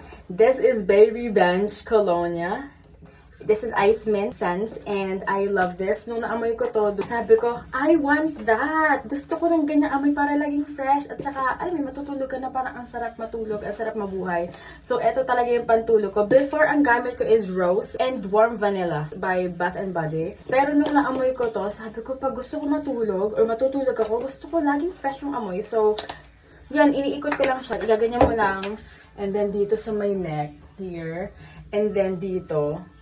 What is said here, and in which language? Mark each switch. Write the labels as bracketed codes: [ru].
[en] This is Baby Bench Colonia. This is Ice Mint scent and I love this. [tl] Nung naamoy ko to, sabi ko, [en] I want that! [tl] Gusto ko ng ganyan amoy para laging fresh at saka, ay, may matutulog ka na parang ang sarap matulog, ang sarap mabuhay. So, eto talaga yung pantulog ko. Before, ang gamit ko is Rose and Warm Vanilla by Bath and Body. Pero nung naamoy ko to, sabi ko, pag gusto ko matulog or matutulog ako, gusto ko laging fresh yung amoy. So, yan, iniikot ko lang siya. Igaganyan mo lang. [en] And then, [tl] dito sa [en] my neck, here. And then, [tl] dito.